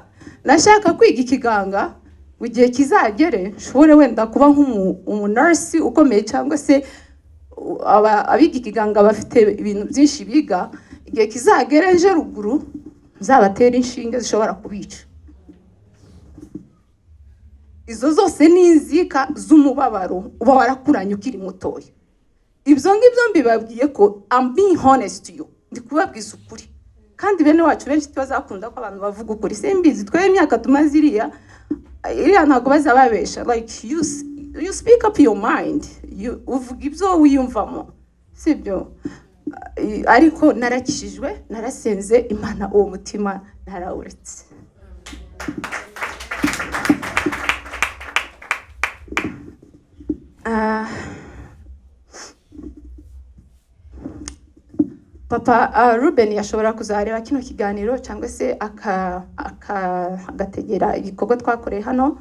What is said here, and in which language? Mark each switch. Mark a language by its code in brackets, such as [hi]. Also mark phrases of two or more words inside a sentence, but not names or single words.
[rw] Nashaka kwiga ikiganga igihe kizagere nshobore wenda kuba nk'umunurse ukomeye, cyangwa se abiga ikiganga bafite ibintu byinshi biga. Igihe kizagere nje ruguru nzabatera inshinge zishobora kubica. Izo zose ni inzika z'umubabaro uba warakuranye ukiri mutoya. Ibyo ngibyo mbibabwiye ko [en] I'm being honest to you, [rw] ndi kubabwiza ukuri. Kandi bene wacu benshi bazakunda ko abantu bavuga ukuri. Simbizi twe imyaka tumaze iriya ntabwo bazababesha. [en] Like you speak up your mind, [rw] uvuga ibyo wiyumvamo, sibyo? Ariko narakishijwe, narasenze Imana, uwo mutima narawuretse. Papa Ruben yashobora kuzareba kino kiganiro, cyangwa se agategera igikorwa twakoreye hano.